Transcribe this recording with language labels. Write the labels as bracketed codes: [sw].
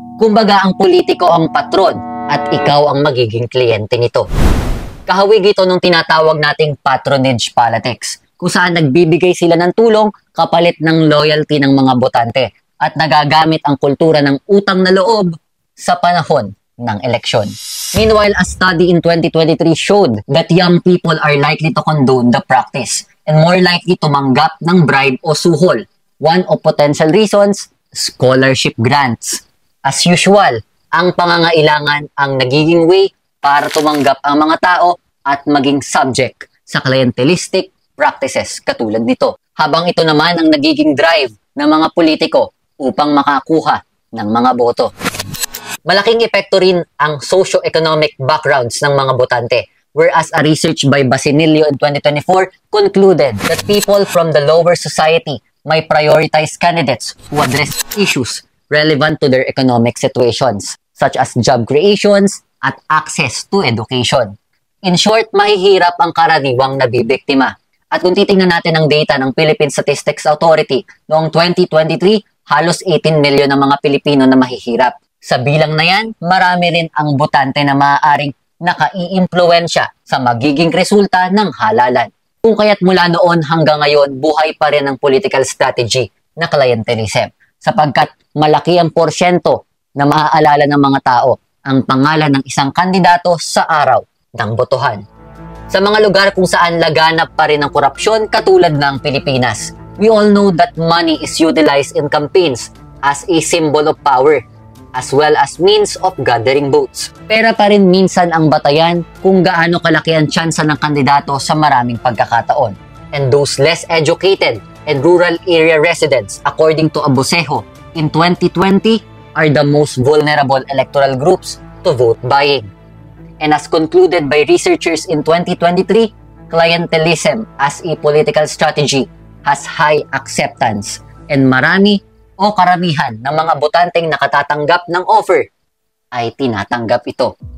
[tl] Kumbaga, ang politiko ang patron at ikaw ang magiging kliyente nito. Kahawig ito nung tinatawag nating patronage politics, kung saan nagbibigay sila ng tulong kapalit ng loyalty ng mga botante at nagagamit ang kultura ng utang na loob sa panahon ng eleksyon. [en] Meanwhile, a study in 2023 showed that young people are likely to condone the practice and more likely [tl] tumanggap ng bribe o suhol. [en] One of potential reasons, scholarship grants. As usual, [tl] ang pangangailangan ang nagiging way para tumanggap ang mga tao at maging subject sa clientelistic practices katulad nito. Habang ito naman ang nagiging drive ng mga politiko upang makakuha ng mga boto. Malaking epekto rin ang socio-economic backgrounds ng mga botante, [en] whereas a research by Basinilio in 2024 concluded that people from the lower society may prioritize candidates who address issues relevant to their economic situations, such as job creations at access to education. In short, [tl] mahihirap ang karaniwang nabibiktima. At kung titingnan natin ang data ng Philippine Statistics Authority noong 2023, halos 18 milyon ang mga Pilipino na mahihirap. Sa bilang na yan, marami rin ang botante na maaaring nakaiimpluwensya sa magiging resulta ng halalan. Kung kaya't mula noon hanggang ngayon, buhay pa rin ang political strategy na clientelism, sapagkat malaki ang porsyento na maaalala ng mga tao ang pangalan ng isang kandidato sa araw ng botohan. Sa mga lugar kung saan laganap pa rin ang korupsyon katulad ng Pilipinas, [en] we all know that money is utilized in campaigns as a symbol of power, as well as means of gathering votes. [tl] Pera pa rin minsan ang batayan kung gaano kalaki ang tsansa ng kandidato sa maraming pagkakataon. [en] And those less educated and rural area residents, according to Abosejo, in 2020 are the most vulnerable electoral groups to vote buying. And as concluded by researchers in 2023, clientelism as a political strategy has high acceptance and [tl] marami o karamihan ng mga botanteng nakatatanggap ng offer ay tinatanggap ito.